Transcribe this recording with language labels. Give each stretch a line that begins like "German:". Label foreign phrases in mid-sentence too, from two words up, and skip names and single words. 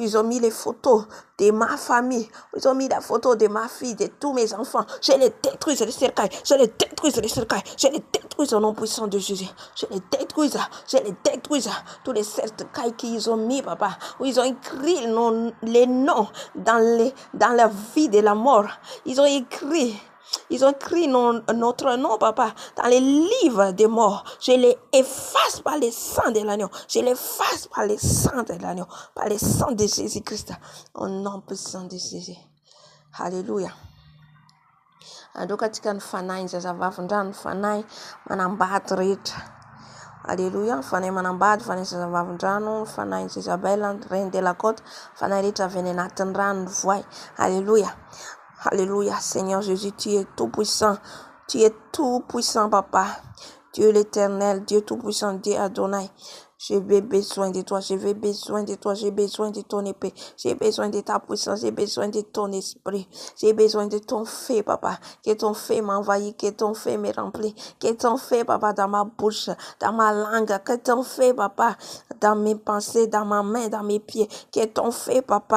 French: ils ont mis les photos de ma famille, ils ont mis la photo de ma fille, de tous mes enfants, je les détruise les cercails, je les détruise au nom puissant de Jésus, je les détruise, tous les cercails qu'ils ont mis, papa, où ils ont écrit les noms dans la vie de la mort, ils ont écrit notre nom, papa, dans les livres des morts. Je les efface par le sang de l'agneau. Par le sang de Jésus-Christ. Au nom puissant de Jésus. Alléluia.
Malagasy: Adoka tika ny fanahy zazavavindrano, fanahy manambady rehetra. Alléluia. Fanahy manambady, fanahy zazavavindrano, fanahy Isabelle,
French: reine de la côte,
Malagasy: fanahy rehetra avy any anatin'ny rano ny voay. Alléluia.
French: Alléluia, Seigneur Jésus, tu es tout puissant, papa, Dieu l'éternel, Dieu tout puissant, Dieu Adonai. J'ai besoin de toi, j'ai besoin de ton épée, j'ai besoin de ta puissance, j'ai besoin de ton esprit, j'ai besoin de ton feu, papa, que ton feu m'envahit, que ton feu me remplit, que ton feu, papa, dans ma bouche, dans ma langue, que ton feu, papa, dans mes pensées, dans ma main, dans mes pieds, que ton feu, papa.